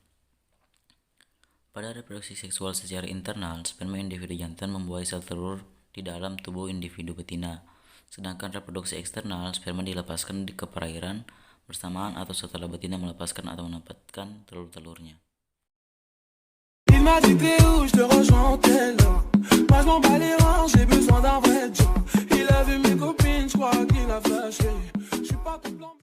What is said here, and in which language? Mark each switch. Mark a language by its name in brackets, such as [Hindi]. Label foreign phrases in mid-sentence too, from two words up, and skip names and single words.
[Indonesian] Pada reproduksi seksual secara internal, sperma individu jantan membuahi sel telur di dalam tubuh individu betina. Sedangkan reproduksi eksternal, sperma dilepaskan ke perairan bersamaan atau setelah betina melepaskan atau menempatkan telur-telurnya. [French] Il m'a dit t'es où, je te rejoins en tel. Moi je m'en bats les reins, j'ai besoin vu mes copines, je crois qu'il a flashé. Je suis pas tout blanc.